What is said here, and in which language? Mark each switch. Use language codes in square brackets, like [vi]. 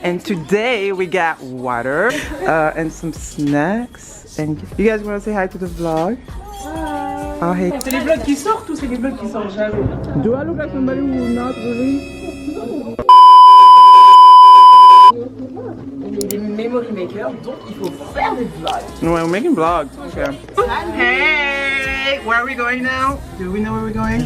[en] And today we got water and some snacks. And you guys want to say hi to the vlog? Oh, hey. [fr] C'est les vlogs qui sortent ou c'est les vlogs qui sortent jamais? [en] Do I look like somebody who will not really? [fr] On est des [en] memory makers, [fr] donc il faut faire des vlogs. [en] No, we're making vlogs. Okay. Hey, where are we going now? Do we know where we're going?